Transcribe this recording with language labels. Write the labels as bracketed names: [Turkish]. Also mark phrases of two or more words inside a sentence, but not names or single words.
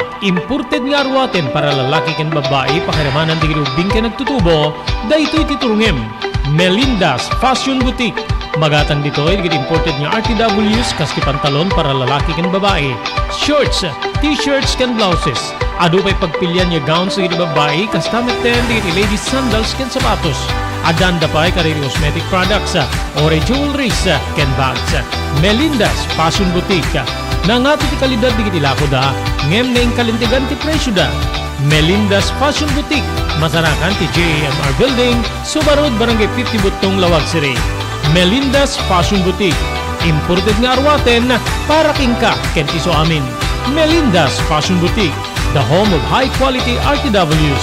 [Iloko] Imported nga arwaten para lalaki ken babae pakiramanan di ubing ken nagtutubo. Daytoy titurungem. Melinda's Fashion Boutique. Magatang ditoy digit imported nga RTWs kas ti pantalon para lalaki ken babae. Shorts, t-shirts ken blouses. Adu pay pagpilyan nga gowns digit babae kas tameten digit [English] ladies sandals [Iloko] ken sapatos. Adan da pay kariri [English] cosmetic products, [Iloko] ore jewelries ken bags. Melinda's Fashion Boutique. Nangato ti kalidad di kiti lako da, ngem na kalintigan ti presyo da. Melinda's Fashion Boutique, masarakan ti JAMR Building, Subarod, Barangay 50 Butong, Lawag City. Melinda's Fashion Boutique, imported nga arwaten para kingka ken iso amin. [English] Melinda's Fashion Boutique, the home of high quality RTWs.